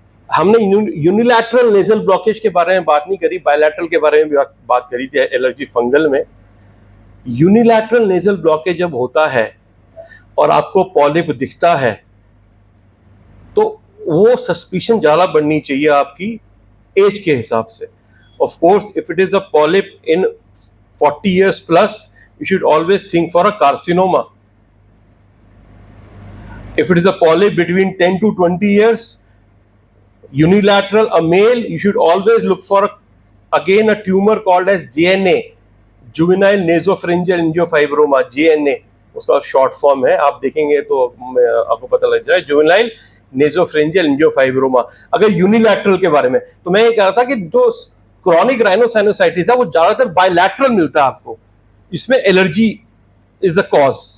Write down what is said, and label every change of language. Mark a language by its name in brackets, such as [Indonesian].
[Hindi] हमने unilateral nasal blockage के बारे में बात नहीं करी, बायलैटरल के बारे में भी बात करी थी एलर्जी फंगल में. यूनिलैटरल नेजल ब्लॉकेज जब होता है और आपको पॉलिप दिखता है तो वो सस्पिशन ज्यादा बढ़नी चाहिए आपकी एज के हिसाब से. [English] Of course, if it is a polyp in 40 years plus, you should always think for a carcinoma. If it is a polyp between 10 to 20 years, unilateral, a male, you should always look for again a tumor called as JNA, juvenile nasopharyngeal angiofibroma. [Hindi] JNA उसका short form है, आप देखेंगे तो आपको पता लग जाए, juvenile नेसोफरेंजियल angiofibroma. अगर यूनिलैटरल के बारे में, तो मैं ये कह रहा था कि जो क्रॉनिक राइनोसाइनोसाइटिस है वो ज्यादातर बायलैटरल मिलता है आपको. इसमें [English] Allergy is the cause.